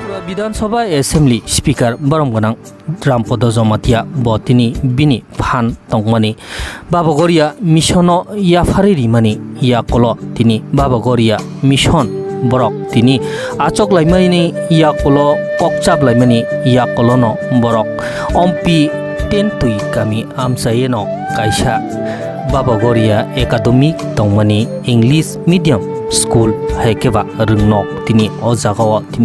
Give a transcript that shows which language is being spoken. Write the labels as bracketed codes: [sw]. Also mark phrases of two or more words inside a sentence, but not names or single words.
[trp] বিধানসভা এসেম্বলি স্পিকার বরমগনাং রামপদ জমাতিয়া বতিনি বিনি ফান তংমানি বাবগরিয়া মিশন ইয়াফারি রিমানি ইয়াকল তিনি বাবগরিয়া মিশন borok tini achok laimani yakolo kokchap laimani yakolono borok ompi tentui kami amsayeno kaisa babagoria academic tongmani [en] english medium school [trp] haikeba rungnok tini o jagao tini